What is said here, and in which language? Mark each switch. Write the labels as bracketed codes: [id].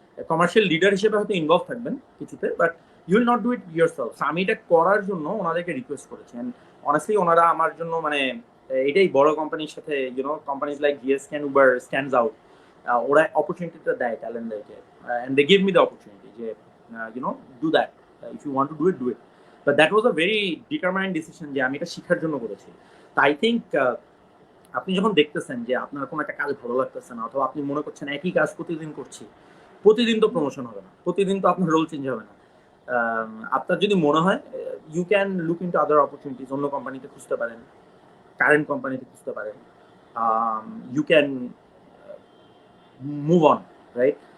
[bn] Commercial leader হিসেবে হয়তো involve থাকবেন কিছুতে, [en] But you will not do it yourself. [bn] আমি এটা করার জন্য ওনাদেরকে রিকোয়েস্ট করেছি অ্যান্ড অনেস্টলি ওনারা আমার জন্য মানে এটাই বড় কোম্পানির সাথে YONO companies like GSK and Uber stands out. ওরা অপরচুনিটিটা দেয় ট্যালেন্টদেরকে and [en] they give me the opportunity [bn] যে [en] do that. If you want to do it, do it. But that was a very determined decision [bn] যে আমি এটা শিখার জন্য করেছি। তো আই থিঙ্ক আপনি যখন দেখতেছেন যে আপনার কোনো একটা কাজ ভালো লাগতেছে না, অথবা আপনি মনে করছেন একই কাজ প্রতিদিন করছি, প্রতিদিন তো প্রমোশন হবে না, প্রতিদিন তো আপনার রোল চেঞ্জ হবে না। আপনার যদি মনে হয়, [en] you can look into other opportunities, [bn] অন্য কোম্পানিতে খুঁজতে পারেন, কারেন্ট কোম্পানিতে খুঁজতে পারেন, [en] you can move on, [bn] right?